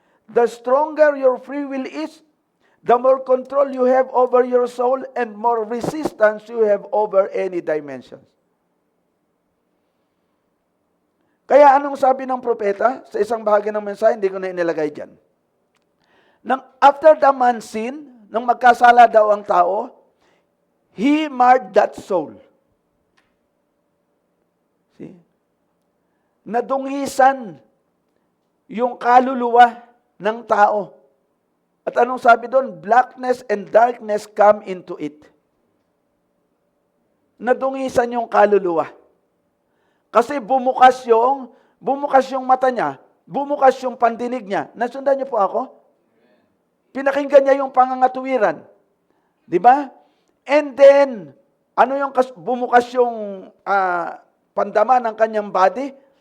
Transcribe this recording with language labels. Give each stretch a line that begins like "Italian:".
English: The stronger your free will is, the more control you have over your soul and more resistance you have over any dimensions.
Filipino: Kaya anong sabi ng propeta? Sa isang bahagi ng mensahe, hindi ko na inilagay dyan.
English: After the man sin,
Filipino: nung magkasala daw ang tao,
English: he marred that soul. See?
Filipino: Nadungisan yung kaluluwa ng tao. At anong sabi doon?
English: Blackness and darkness come into it.
Filipino: Nadungisan yung kaluluwa. Kasi bumukas yung mata niya, bumukas yung pandinig niya. Nasundan niyo po ako? Pinakinggan niya yung pangangatuwiran. Di ba?
English: And then,
Filipino: bumukas yung pandama ng kanyang body?